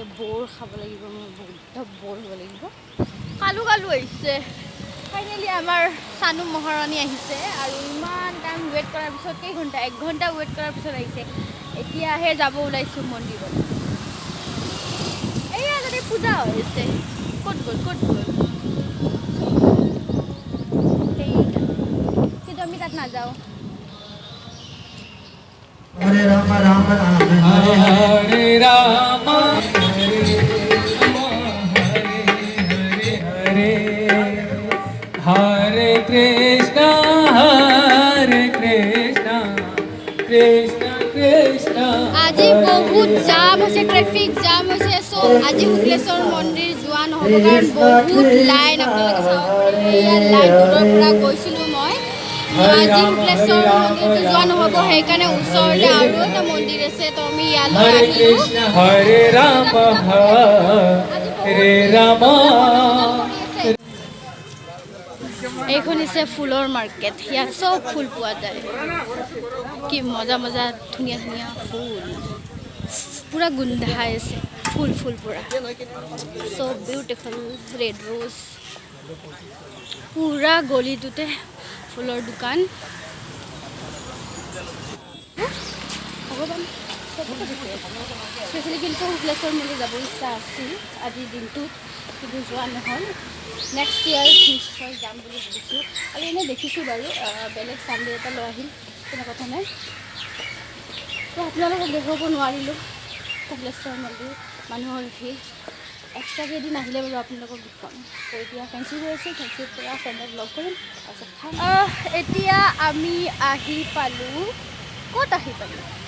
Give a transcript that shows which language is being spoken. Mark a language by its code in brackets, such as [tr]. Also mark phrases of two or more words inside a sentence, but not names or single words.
[as] বৰ খাব লাগিব মই বহুত বৰ হ'ব লাগিব কালু আহিছে ফাইনেলি আমাৰ চানু মহাৰাণী আহিছে আৰু ইমান টাইম ৱেইট কৰাৰ পিছত কেইঘণ্টা 1 ঘণ্টা ৱেইট কৰাৰ পিছত আহিছে এতিয়াহে যাব ওলাইছোঁ মন্দিৰত এয়া তাতে পূজা হৈ আছে ক'ত গ'ল কিন্তু আমি তাত নাযাওঁ [sa] Hare Rama Rama Rama Hare Hare Rama Hare Hare Hare Krishna Krishna Krishna [as] আজি বহুত জাম হৈছে [en] traffic jam [as] হৈছে সো আজি শুক্লেশ্বৰ মন্দিৰ যোৱা নহ'ব কাৰণ বহুত লাইন আপোনালোকে চাব পাৰে ইয়াৰ লাইন দূৰৰ পৰা গৈছিলোঁ মই আজি শুক্লেশ্বৰ মন্দিৰ যোৱা নহ'ব সেইকাৰণে ওচৰতে আৰু এটা মন্দিৰ আছে তো আমি ইয়ালৈ আহিলোঁ [sa] Hare Rama Hare Rama [as] এইখন হৈছে ফুলৰ মাৰ্কেট ইয়াত চব ফুল পোৱা যায় কি মজা ধুনীয়া ফুল পুৰা গোন্ধাই আছে ফুল পুৰা [en] so beautiful red rose [as] পুৰা গলিটোতে ফুলৰ দোকান ভগৱান স্পেচিয়েলি কিন্তু শুক্লেশ্বৰ মন্দিৰ যাব ইচ্ছা আছিল আজিৰ দিনটোত কিন্তু যোৱা নহ'ল [en] next year [as] নিশ্চয় যাম বুলি ভাবিছোঁ আৰু এনেই দেখিছোঁ বাৰু বেলেগ চানডে এটা লৈ আহিল কোনো কথা নাই তো আপোনালোকক দেখুৱাব নোৱাৰিলোঁ শুক্লেশ্বৰ মন্দিৰ মানুহৰ ভিৰ এক্সট্ৰাকৈ এদিন আহিলে বাৰু আপোনালোকক দেখুৱাম তো এতিয়া ফেঞ্চি হৈ আছে ফেঞ্চিৰ পৰা ফ্ৰেণ্ডক লগ কৰিম তাৰপিছত এতিয়া আমি আহি পালোঁ ক'ত আহি পালোঁ